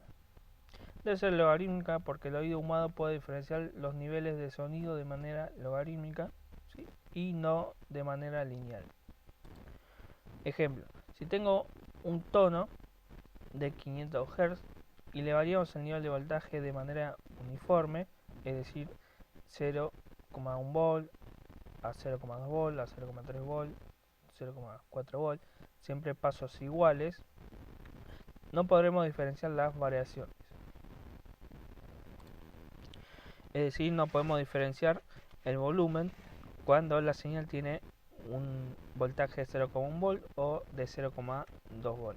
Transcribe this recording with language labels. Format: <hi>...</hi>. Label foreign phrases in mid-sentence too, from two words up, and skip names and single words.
<es>Debe ser logarítmica porque el oído humano puede diferenciar los niveles de sonido de manera logarítmica, ¿sí?, y no de manera lineal. Ejemplo, si tengo un tono de 500 Hz y le variamos el nivel de voltaje de manera uniforme, es decir, 0,1 volt a 0,2 volt, a 0,3 volt, 0,4 volt, siempre pasos iguales, no podremos diferenciar las variaciones. Es decir, no podemos diferenciar el volumen cuando la señal tiene un voltaje de 0,1 volt o de 0,2 volt.</es>